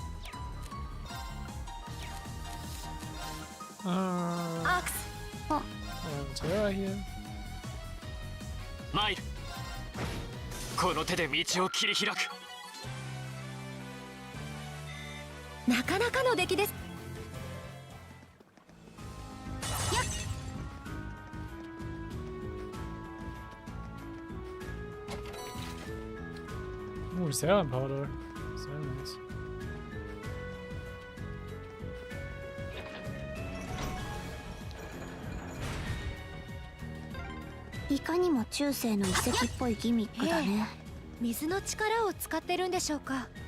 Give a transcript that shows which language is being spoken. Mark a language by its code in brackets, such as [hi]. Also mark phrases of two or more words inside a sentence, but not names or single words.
[ja] アークス。あ。参る。この手で道を切り開く。なかなかの出来です。やっ。 [de] Serienpowder. Sehr nice. [ja] いかにも中世の遺跡っぽいギミックだね。水の力を使ってるんでしょうか。